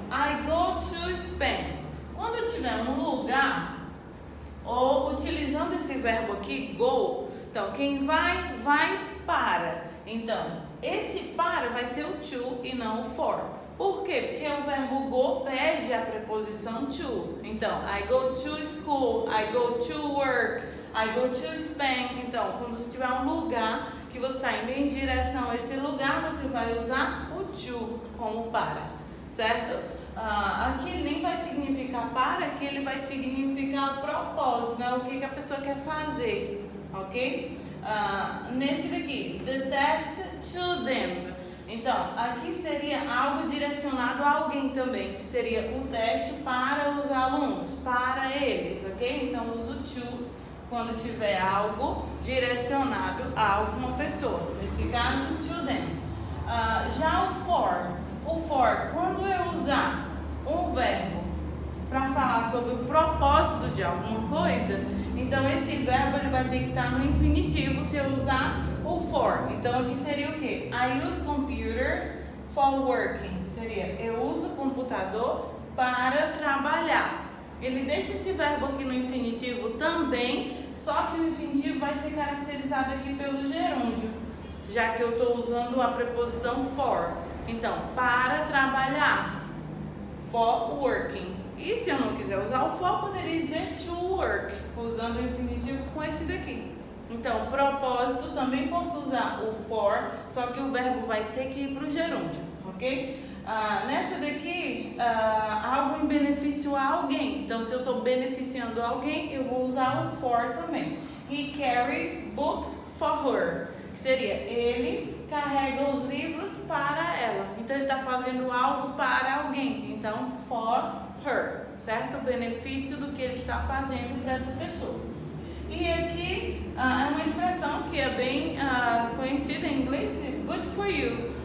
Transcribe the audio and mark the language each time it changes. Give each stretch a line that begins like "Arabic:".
English: I go to Spain.
Portuguese: Quando eu tiver um lugar, ou utilizando esse verbo aqui, go, então quem vai para. Então, esse para vai ser o to e não o for. Por quê? Porque o verbo go pede a preposição to.
English: Então, I go to school, I go to work, I go to Spain.
Portuguese: Então, quando você tiver um lugar que você está indo em direção a esse lugar, você vai usar o to como para, certo? Aqui ele nem vai significar para, aqui ele vai significar propósito, né? O que a pessoa quer fazer, ok? Nesse daqui,
English: the test to them.
Portuguese: Então, aqui seria algo direcionado a alguém também, que seria o teste para os alunos, para eles, ok? Então, uso to quando tiver algo direcionado a alguma pessoa, nesse caso,
English: to them.
Portuguese: Já o for, quando eu usar um verbo para falar sobre o propósito de alguma coisa, então esse verbo ele vai ter que estar no infinitivo se eu usar o for. Então aqui seria o quê?
English: I use computers for working.
Portuguese: Seria eu uso o computador para trabalhar. Ele deixa esse verbo aqui no infinitivo também, só que o infinitivo vai ser caracterizado aqui pelo gerúndio, já que eu estou usando a preposição for. Então, para trabalhar,
English: for working.
Portuguese: E se eu não quiser usar o for, poderia dizer
English: to work,
Portuguese: usando o infinitivo com esse daqui. Então, propósito, também posso usar o for, só que o verbo vai ter que ir para o gerúndio, ok? Nessa daqui, algo em benefício a alguém. Então, se eu estou beneficiando alguém, eu vou usar o for também.
English: He carries books for her.
Portuguese: Que seria, ele carrega os livros para ela. Então, ele está fazendo algo para alguém. Então, for her, certo? O benefício do que ele está fazendo para essa pessoa. E aqui é uma expressão que é bem conhecida em inglês,
English: good for you.